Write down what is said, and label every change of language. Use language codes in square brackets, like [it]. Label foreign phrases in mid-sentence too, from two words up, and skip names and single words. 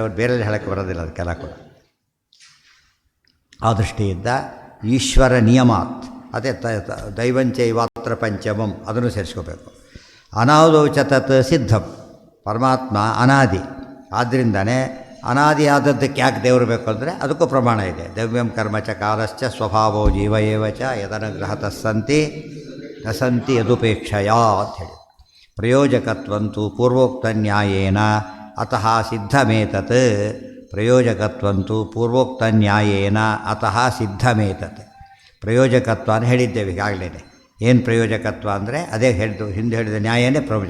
[kn] ಬೇರೆ ಹೇಳೋಕ್ಕೆ ಬರೋದಿಲ್ಲ ಅದಕ್ಕೆಲ್ಲ ಕೂಡ. ಆ ದೃಷ್ಟಿಯಿಂದ [sa] ಈಶ್ವರ ನಿಯಮಾತ್. [kn] ಅದೇ [sa] ದೈವಂಚೈವಾತ್ರ ಪಂಚಮಂ, [kn] ಅದನ್ನು ಸೇರಿಸ್ಕೋಬೇಕು. [sa] ಅನಾದೌಚ ತತ್ ಸಿದ್ಧಂ. [kn] ಪರಮಾತ್ಮ ಅನಾದಿ, ಆದ್ದರಿಂದನೇ ಅನಾದಿಯಾದದ್ದಕ್ಕೆ ಯಾಕೆ ದೇವರು ಬೇಕು ಅಂದರೆ ಅದಕ್ಕೂ ಪ್ರಮಾಣ ಇದೆ. [sa] ದವ್ಯಂ ಕರ್ಮ ಚ ಕಾಲಶ್ಚ ಸ್ವಭಾವೋ ಜೀವ ಏವ ಚ ಯದನುಗ್ರಹತಃ ಸಂತಿ ನ ಸಂತಿ ಯದುಪೇಕ್ಷೆಯ ಅಂಥೇಳಿ. ಪ್ರಯೋಜಕತ್ವಂತು ಪೂರ್ವೋಕ್ತ ನ್ಯಾಯೇನ ಅತಃ ಸಿದ್ಧಮೇತತ್. ಪ್ರಯೋಜಕತ್ವಂತು ಪೂರ್ವೋಕ್ತ ನ್ಯಾಯೇನ ಅತಃ ಸಿದ್ಧಮೇತತ್. [kn] ಪ್ರಯೋಜಕತ್ವ ಅಂತ ಹೇಳಿದ್ದೇವೆ ಈಗಾಗಲೇ. ಏನು ಪ್ರಯೋಜಕತ್ವ ಅಂದರೆ ಅದೇ ಹಿಂದೆ ಹೇಳಿದ ನ್ಯಾಯನೇ ಪ್ರಯೋಜಕ.